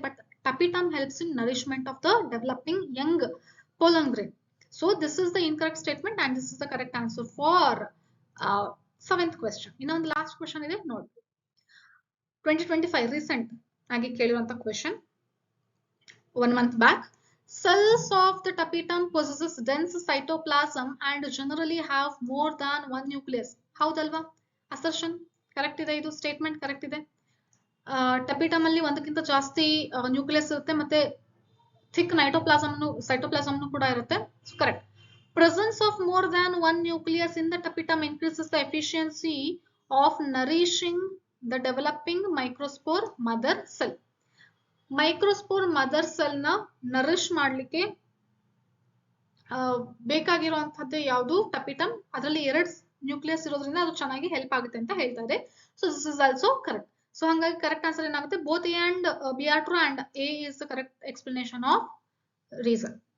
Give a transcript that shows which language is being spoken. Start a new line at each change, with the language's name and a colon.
English: But tapetum helps in nourishment of the developing young pollen grain. So this is the incorrect statement and this is the correct answer for 7th question.
Kannada: ಇನ್ನೊಂದು last question ಇದೆ ನೋಡಿ. 2025 recent ಆಗಿ ಕೇಳಿರುವಂತ question,
English: 1 month back. Cells of the tapetum possesses dense cytoplasm and generally have more than one nucleus.
Kannada: ಹೌದಲ್ವಾ? Assertion correct ಇದೆ, ಇದು statement correct ಇದೆ. ಟಪಿಟಮ್ ಅಲ್ಲಿ ಒಂದಕ್ಕಿಂತ ಜಾಸ್ತಿ ನ್ಯೂಕ್ಲಿಯಸ್ ಇರುತ್ತೆ, ಮತ್ತೆ ಥಿಕ್ ಸೈಟೋಪ್ಲಾಸಮ್ ಕೂಡ ಇರುತ್ತೆ.
English: Correct. Presence of more than one nucleus in the tapetum increases the efficiency of nourishing the developing microspore mother cell.
Kannada: Microspore mother cell ನ ನರಿಶ್ ಮಾಡ್ಲಿಕ್ಕೆ ಬೇಕಾಗಿರುವಂತದ್ದು ಯಾವುದು? ಟಪಿಟಮ್. ಅದರಲ್ಲಿ 2 ನ್ಯೂಕ್ಲಿಯಸ್ ಇರೋದ್ರಿಂದ ಅದು ಚೆನ್ನಾಗಿ ಹೆಲ್ಪ್ ಆಗುತ್ತೆ ಅಂತ ಹೇಳ್ತಾ ಇದೆ.
English: So this is also correct.
Kannada: So ಹಂಗಾಗಿ ಕರೆಕ್ಟ್ ಆನ್ಸರ್ ಏನಾಗುತ್ತೆ,
English: Both A and B are true and A is the correct explanation of reason.